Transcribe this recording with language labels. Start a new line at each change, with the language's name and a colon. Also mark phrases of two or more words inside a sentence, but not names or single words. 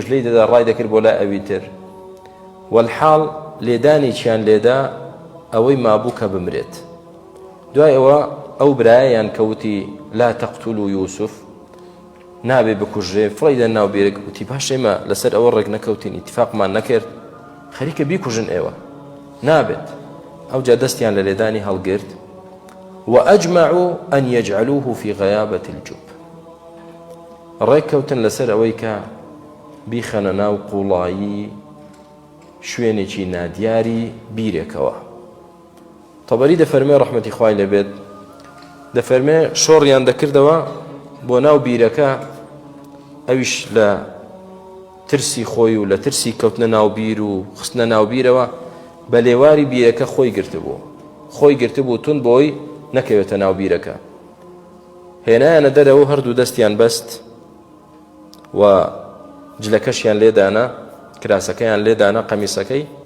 Central Kurdish: لێی دەدا ڕای دەکرد بۆ لای ئەوی تر وەلحاڵ لێدانێکیان لێدا ئەوەی مابوو کە بمرێت دوای ئەوە ئەو برایەیان کەوتی
Arabic: لا تەقتولوا یوسف
Central Kurdish: نابێ بکوژێ فڕیدە ناو بێرێک وتی باش ئێمە لەسەر ئەوە ڕێک نەکەوتین ئیتیفاقمان نەکرد خەریکە بیکوژن ئێوە نابێت ئەوجا دەستیان لە لێدانی هەڵگرت وأجمعوا
Arabic: أن يجعلوه في غيابة الجب
Central Kurdish: ڕێککەوتن لەسەر ئەوەی کە بیخەنە ناو قوڵایی شوێنێکی نادیاری بیرێکەوە تەبەری دەفەرمێ ڕەحمەتی خوای لەبێت دەفەرمێ شۆڕیان دەکردەوە بۆ ناو بیرەکە ئەویش لە ترسی خۆی و لە ترسی کەوتنە ناو بیر و خستنە ناو بیرەوە بە لێواری بیرەکە خۆی گرتبوو تون بۆی نەکەوێتە ناو بیرەکە هێنایانە دەرەوە هەردوو دەستیان بەست و جلەکەشیان لێدانا کراسەکەیان لێدانا قەمیسەکەی